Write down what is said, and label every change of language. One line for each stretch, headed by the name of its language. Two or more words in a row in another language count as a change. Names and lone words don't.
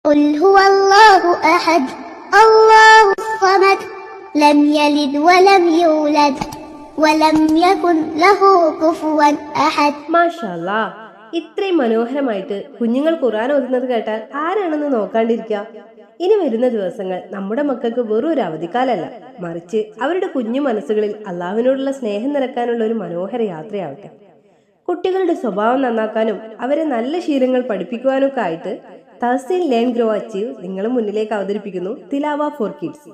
Arabic: قل هو الله أحد الله الصمد لم يلد ولم يولد ولم يكن له كفوا أحد.
Malayalam: മാഷാല്ലാ, ഇത്രയും മനോഹരമായിട്ട് കുഞ്ഞുങ്ങൾ ഖുർആൻ ഓതുന്നത് കേട്ടാൽ ആരാണെന്ന് നോക്കാണ്ടിരിക്കുക. ഇനി വരുന്ന ദിവസങ്ങൾ നമ്മുടെ മക്കൾക്ക് വെറും ഒരു അവധിക്കാലല്ല, മറിച്ച് അവരുടെ കുഞ്ഞു മനസ്സുകളിൽ അള്ളാഹുവിനോടുള്ള സ്നേഹം നിറക്കാനുള്ള ഒരു മനോഹര യാത്രയാവട്ടെ. കുട്ടികളുടെ സ്വഭാവം നന്നാക്കാനും അവരെ നല്ല ശീലങ്ങൾ പഠിപ്പിക്കുവാനൊക്കെ ആയിട്ട് തഹസീൻ ലേൺ ഗ്രോ അച്ചീവ് നിങ്ങളുടെ മുന്നിലേക്ക് അവതരിപ്പിക്കുന്നു തിലാവ ഫോർ കിഡ്സ്.